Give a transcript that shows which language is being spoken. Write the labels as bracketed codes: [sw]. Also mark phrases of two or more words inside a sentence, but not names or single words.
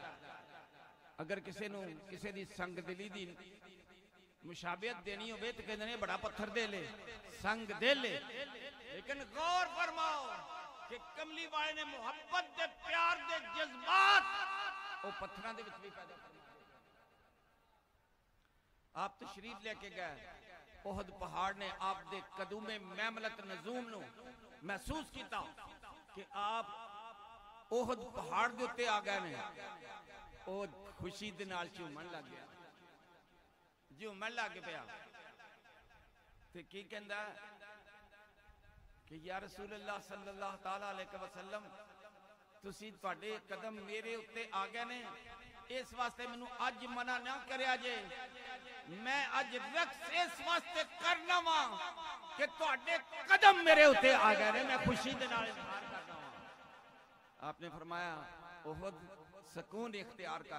[pa] اگر کسے دی سنگ دلی دی مشابہت دینی ہوئے تو کہنے بڑا پتھر دے لے، سنگ دے لے، لیکن غور فرماؤ کہ کملی والے نے محبت دے پیار دے جذبات وہ پتھران دے وچ بھی پیدا کرنا. آپ تشریف لے کے گئے، احد پہاڑ نے آپ دے قدوم میملت نزوم نو محسوس کیتا کہ آپ احد پہاڑ دے اتے آ گئے نے، وہ خوشی دے نال چومن لگ گیا، چومن لگ پیا تے کی کہندا کہ [ar] یا رسول اللہ صلی اللہ تعالیٰ علیہ وسلم [pa] تسی تواڈے قدم میرے اتے آ گئے نے، اس واسطے منو اج منع نہ کریا جے، میں اج رقص اس واسطے کرنا وا کہ تواڈے قدم میرے اتے آ گئے نے، میں خوشی دے نال اظہار کرنا وا. آپ نے فرمایا احد سکون اختیار کر.